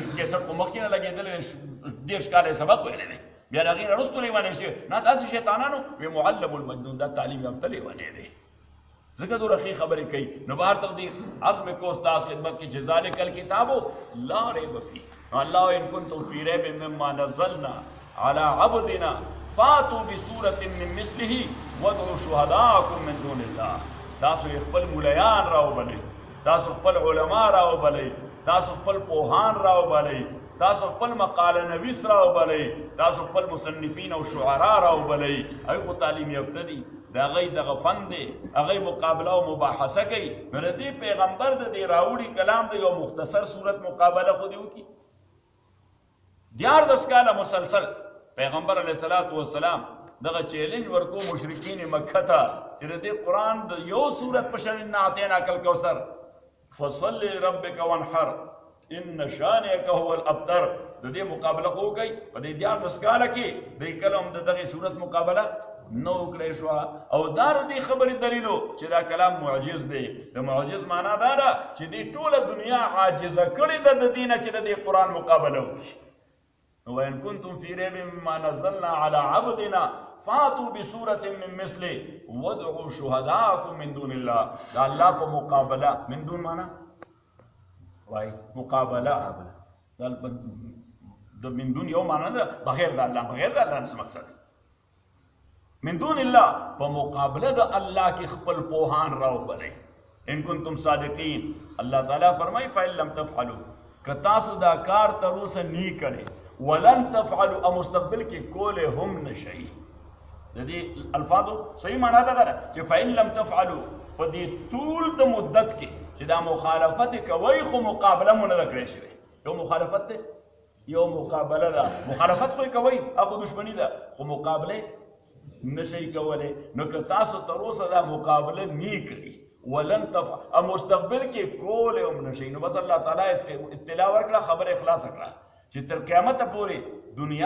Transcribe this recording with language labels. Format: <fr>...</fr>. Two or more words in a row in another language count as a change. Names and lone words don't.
<ps>کیسټ خو مخکې نه لګېدلی دی 10 کاله یې سبق ویلی دی بیا د هغې نه وروستو لیونی شوی نه داسې شیطانانو وی</ps> <ar>معلم المجنون</ar> <ps>دا تعلیم یافته لیونی دی ځکه دومره ښې خبرې کوي نو بهر تقدیر عرض مې کو ستاسو خدمت کې چې</ps> <ar>ذلک الکتاب لا ریب فیه</ar> <ps>نو</ps> <ar>الله ان کنتم فی ریب مما نزلنا علی عبدنا فاتوا بسورة من مثله وادعوا شهداءکم من دون الله</ar> <ps>تاسو خپل ملیان راوبلئ تاسو خپل علما راوبلئ تاسو خپل پوهان راوبلئ تاسو خپل مقاله نویس راوبلئ تاسو خپل مصنفین او شعرا راوبلئ هغوی خو تعلیم یافته دي د هغوی دغه فن دی هغوی مقابله او مباحثه کوي نو د دې پیغمبر د دې راوړي کلام د یو مختصر صورت مقابله خو دې وکړي 14 کاله مسلسل پیغمبر</ps> <ar>علیه الصلاة والسلام</ar> <ps>دغه چیلنج ورکو مشرکین مکه ته چې د دې قرآن د یو صورت په شان</ps> <ar>انا اعطیناک الکوثر فصل لربک وانحر ان شانئک هو الابتر</ar> <ps>د دې مقابله خو کوي په دې 14 کاله کې د کلام د دغه صورت مقابله نو کړی شو او دا د دې خبرې دلیلو چې دا کلام معجز دی د معجز معنا دا ده چې دې ټوله دنیا عاجزه کړې ده د دې نه چې د دې قرآن مقابله وکړي</ps> <ar>وإن كنتم في ريب مما نزلنا على عبدنا فاتوا بسورة من مثله وادعوا شهداءكم من دون الله</ar> <ps>دا الله په مقابله</ps> <ar>من دون</ar> <ps>معنا وای مقابله دا</ps> <ar>من دون</ar> <ps>یو معنا ده بغیر د الله بغیر د الله څه مقصد</ps> <ar>من دون الله</ar> <ps>په مقابله د الله کې خپل پوهان راوبلئ</ps> <ar>ان کنتم صادقین</ar> <ps>الله تعالی فرمایي</ps> <ar>فإن لم تفعلوا</ar> <ps>که تاسو دا کار تر اوسه نی کړئ</ps> <ar>ولن تفعلوا</ar> <ps>او مستقبل کې کوله هم نشئ د دې الفاظو صحیح معنا دا ده چې</ps> <ar>فإن لم تفعلوا</ar> <ps>په دې طول د مدت کې چې دا مخالفت کوي خو مقابله مونږ نه کړی شوی یو مخالفت ده یو مقابله ده مخالفت خو کوي هغه دشمنی ده خو مقابله نشئ کولی نو که تاسو تر اوسه دا مقابله نی کړي</ps> <ar>ولن تفعلوا</ar> <ps>مستقبل کې کوله هم نشئ نو بس الله تعالی اطلاع ورکړه خبره اخلاص کړه چې تر قیامت پورې دنیا</ps>